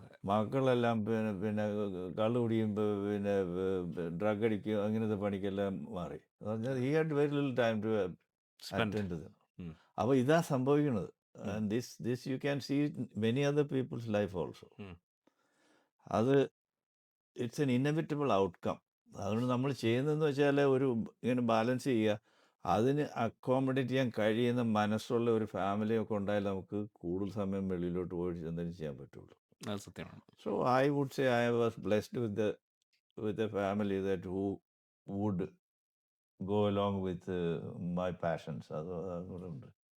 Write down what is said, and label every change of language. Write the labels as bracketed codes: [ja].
[ml] മക്കളെല്ലാം പിന്നെ കള്ളു കുടിയും പിന്നെ ഡ്രഗ് അടിക്കുകയും അങ്ങനത്തെ പണിക്കെല്ലാം മാറി. [en] He had very little time to attend to them. [ml] അപ്പോൾ ഇതാ സംഭവിക്കുന്നത്. [en] And this you can see in many other people's life also. [ml] അത് [en] It's an inevitable outcome. [ml] അതുകൊണ്ട് നമ്മൾ ചെയ്യുന്നതെന്ന് വെച്ചാൽ ഇങ്ങനെ ബാലൻസ് ചെയ്യുക. അതിന് അക്കോമഡേറ്റ് ചെയ്യാൻ കഴിയുന്ന മനസ്സുള്ള ഒരു ഫാമിലിയൊക്കെ ഉണ്ടായാൽ നമുക്ക് കൂടുതൽ സമയം വെളിയിലോട്ട് പോയി എന്തെങ്കിലും ചെയ്യാൻ പറ്റുള്ളൂ. അത് സത്യമാണ്. [en] So I would say I was blessed with a family that who would go along with my passions. അതുകൊണ്ട്